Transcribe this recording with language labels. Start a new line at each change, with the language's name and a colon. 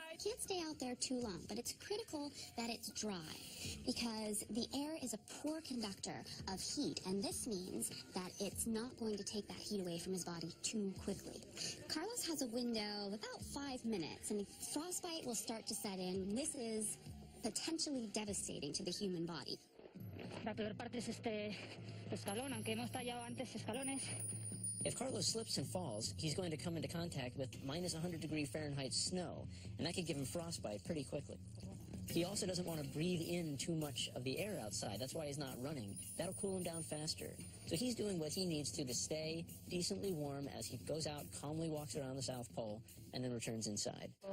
English: Can't stay out there too long, but it's critical that it's dry because the air is a poor conductor of heat, and this means that it's not going to take that heat away from his body too quickly. Carlos has a window of about 5 minutes, and frostbite will start to set in. This is potentially devastating to the human body.
Spanish: La peor parte es este escalón, aunque hemos tallado antes escalones.
English: If Carlos slips and falls, he's going to come into contact with minus 100 degree Fahrenheit snow, and that could give him frostbite pretty quickly. He also doesn't want to breathe in too much of the air outside. That's why he's not running. That'll cool him down faster. So he's doing what he needs to stay decently warm as he goes out, calmly walks around the South Pole, and then returns inside.